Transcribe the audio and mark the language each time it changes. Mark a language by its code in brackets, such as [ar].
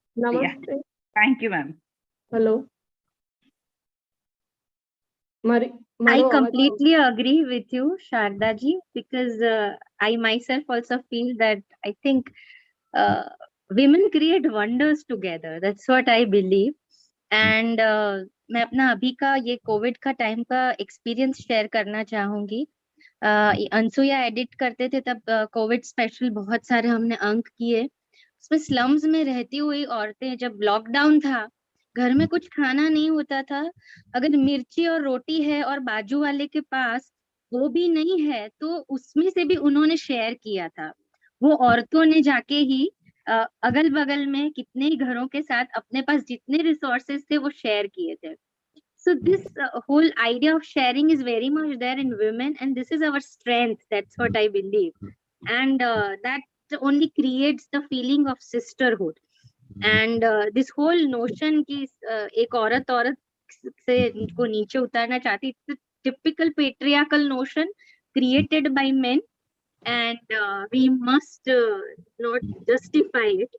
[en] Yeah. Thank you, ma'am. Hello. I completely agree with you, Sharda ji, because I myself also feel that I think women create wonders together. That's what I believe. [hi] And मैं अपना अभी का ये Covid का time का experience share करना चाहूंगी. Anasuya edit करते थे तब कोविड स्पेशल बहुत सारे हमने अंक किए. उसमें स्लम्स में रहती हुई औरतें, जब लॉकडाउन था, घर में कुछ खाना नहीं होता था, अगर मिर्ची और रोटी है और बाजू वाले के पास वो भी नहीं है, तो उसमें से भी उन्होंने शेयर किया था. वो औरतों ने जाके ही अगल बगल में कितने ही घरों के साथ अपने पास जितने रिसोर्सेस थे वो शेयर किए थे. [en] So this whole idea of sharing is very much there in women, and this is our strength. That's what I believe, and that only creates the feeling of sisterhood. And this whole notion [hi] कि एक औरत से को नीचे उतारना चाहती, [en] it's a typical patriarchal notion created by men, and we must not justify it.